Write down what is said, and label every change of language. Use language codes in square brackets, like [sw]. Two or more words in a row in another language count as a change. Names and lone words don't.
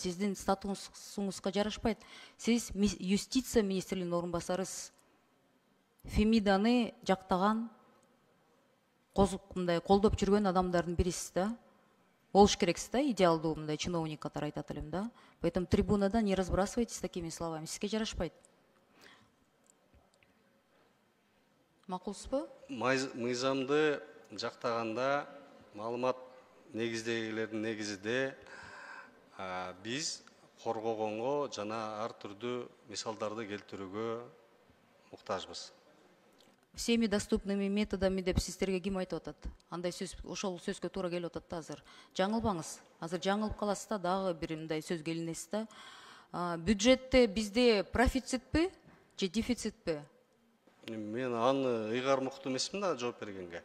[ky] Сиздин статусуңузга жарашпайт. Сиз юстиция министринин орун басарысыз. Фемиданы жактаган, мындай колдоп жүргөн адамдардын бирисиз да. Болуш керексиз да, идеалдуу мындай чиновник катары айтат элем да. [ru] Поэтому трибунадан не разбрасывайтесь такими словами. [ky] Сизге жарашпайт. Макулсузбу? Мыйзамды жактаганда маалымат негиздегилердин негизинде биз коргогонго жана ар түрдүү мисалдарды келтирүүгө муктажбыз. [ru] Всеми доступными методами [ky] деп сиздерге ким айтып атат? Андай сөз, ошол сөзгө туура келип атат да азыр. Жаңылбаңыз. Азыр жаңылып каласыз да, дагы бир мындай сөзгө илинесиз да. Бюджетте бизде профицитпи же дефицитпи? Мен аны ыйгарым укту эмесмин да жооп бергенге.